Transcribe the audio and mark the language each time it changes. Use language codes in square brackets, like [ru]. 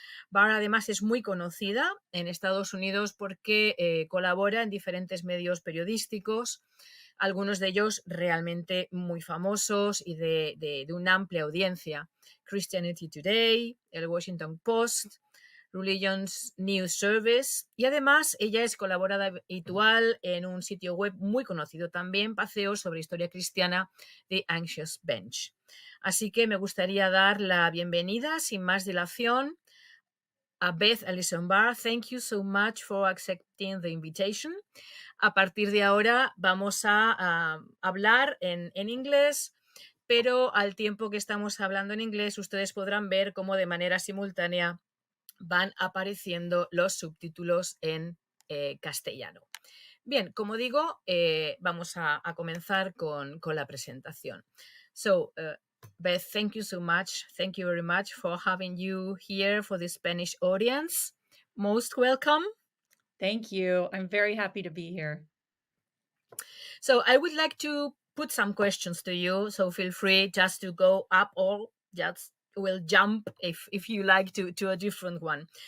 [es] Barr además es muy conocida en Estados Unidos porque colabora en diferentes medios periodísticos, algunos de ellos realmente muy famosos y de una amplia audiencia: Christianity Today, el Washington Post, Religion's News Service, y además ella es colaboradora habitual en un sitio web muy conocido también, paseo sobre historia cristiana, de Anxious Bench. Así que me gustaría dar la bienvenida, sin más dilación, a Beth Allison Barr. [en] Thank you so much for accepting the invitation. [es] A partir de ahora vamos a hablar en inglés, pero al tiempo que estamos hablando en inglés, ustedes podrán ver cómo de manera simultánea van apareciendo los subtítulos en castellano. Bien, como digo, vamos a comenzar con la presentación. [en] So, Beth, thank you so much. Thank you very much for having you here for the Spanish audience. Most welcome. Thank you. I'm very happy to be here. So I would like to put some questions to you. So feel free just to go up or just will jump if you like to a different one.